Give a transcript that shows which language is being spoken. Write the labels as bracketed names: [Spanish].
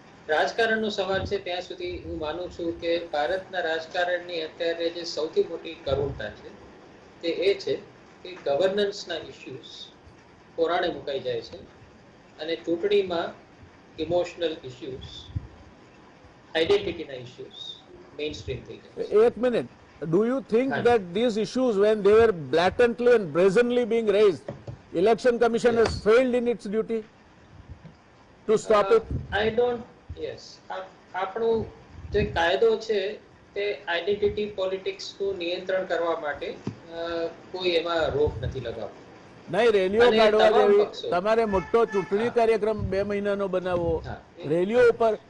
[Gujarati] રાજકારણનો સવાલ છે ત્યાં સુધી હું માનું છું કે ભારતના રાજકારણની અત્યારે જે સૌથી મોટી કરુણતા છે તે એ છે કે ગવર્નન્સના ઇશ્યુઝ કોરાણે મુકાઈ જાય છે અને ચૂંટણીમાં emotional issues, આઈડેન્ટિટીના issues main stream થઈ જાય છે. એક minute, [English] do you think that these issues, when they were blatantly and brazenly being raised, election commission has failed in its duty to stop it? I don't. Yes. [Gujarati] આપણું જે કાયદો છે તે identity પોલિટિક્સનું નિયંત્રણ કરવા માટે કોઈ એમાં રોક નથી લગાવતો. નહીં, રેલીઓ કાઢવા જેવી, તમારે મોટો ચૂંટણી કાર્યક્રમ 2 મહિનાનો બનાવવો, રેલીઓ ઉપર.